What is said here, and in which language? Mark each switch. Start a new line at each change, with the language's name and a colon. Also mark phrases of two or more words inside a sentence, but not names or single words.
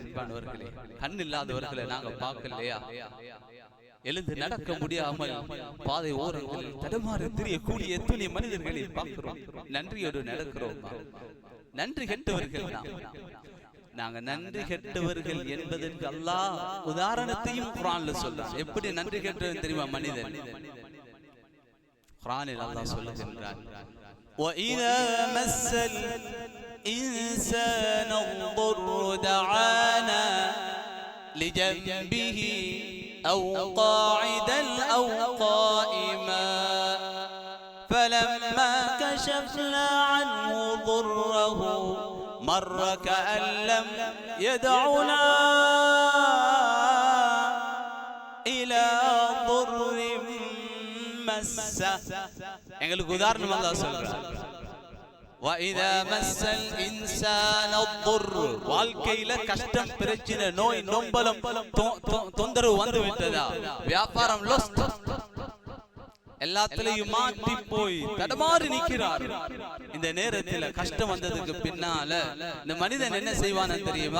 Tamil: அன்பானவர்களே, கண் இல்லாதவர்களை நாங்க பார்க்கலையா? எழுந்து நடக்க முடியாமல் பாதை ஓரங்களில் தடுமாறி திரியக்கூடிய எத்தனை மனிதர்களை பார்க்கிறோம். நன்றியோடு நடக்கிறோம். நன்றி கெட்டவர்கள் நாங்க நன்றி கெட்டவர்கள் என்பதற்கு அல்லாஹ் உதாரணத்தையும் குர்ஆன்ல சொல்றான். எப்படி நன்றி கெட்டவன் தெரியுமா மனிதன்? குர்ஆனில் அல்லாஹ் சொல்லுகின்றான்,
Arabic: وَإِذَا مَسَّ الْإِنسَانَ الضُّرُّ دَعَانَا لِجَنبِهِ أَوْ قَاعِدًا أَوْ قَائِمًا فَلَمَّا كَشَفْنَا عَنْهُ ضُرَّهُ مَرَّ كَأَن لَّمْ يَدْعُنَا إِلَى ضُرٍّ مَّسَّهُ.
Tamil: எங்களுக்கு உதாரணம் அல்லாஹ் சொல்றார்.
Arabic: وَإِذَا مَسَّ الْإِنسَانَ الضُّرُّ.
Tamil: வாழ்க்கையில கஷ்டம், பிரச்சனை, நோய் நொம்பலம் தொந்தரவு வந்து விட்டதா? வியாபாரம் லாஸ், எல்லாத்திலையும் மாட்டி போய் தடமாறி நிற்கிறார். இந்த நேரத்தில் கஷ்டம் வந்ததுக்கு பின்னால இந்த மனிதன் என்ன செய்வான்னு தெரியுமா?